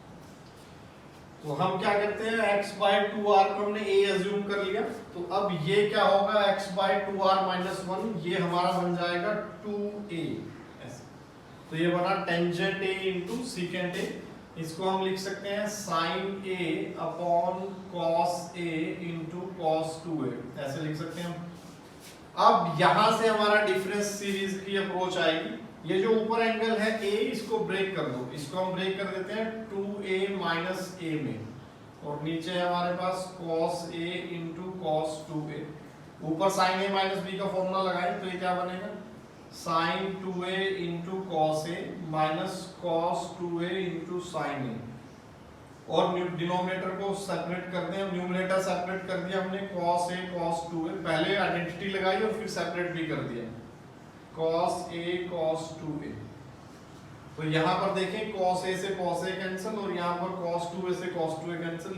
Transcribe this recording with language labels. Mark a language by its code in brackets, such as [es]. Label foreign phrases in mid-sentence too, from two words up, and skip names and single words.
[hi] तो हम क्या करते हैं, x बाय 2r को हमने a एज्यूम कर लिया। तो अब ये क्या होगा, [en] x by 2r minus 1, [hi] ये हमारा बन जाएगा 2a ऐसे। तो ये बना [en] tangent a into secant a. [hi] इसको हम लिख सकते हैं [en] sine a upon cos a into cos 2a, [hi] ऐसे लिख सकते हैं हम। अब यहां से हमारा [en] difference series [hi] की अप्रोच आएगी। ये जो ऊपर एंगल है a, इसको ब्रेक कर दो, इसको हम ब्रेक कर देते हैं 2a माइनस a में, और नीचे है हमारे पास [en] cos a into cos 2a. [hi] ऊपर [en] sin a minus b [hi] का फॉर्मूला लगाएं तो ये क्या बनेगा, [en] sin 2a into cos a minus cos 2a into sin a. [hi] और डिनोमिनेटर को सेपरेट कर दें, न्यूमरेटर सेपरेट कर दिया हमने, [en] cos a cos 2a, [hi] पहले आइडेंटिटी लगाई और फिर सेपरेट भी कर दिया, [en] cos a cos 2a। [hi] तो यहाँ पर देखें cos a से cos a कैंसिल, और यहाँ पर cos 2a से cos 2a कैंसिल।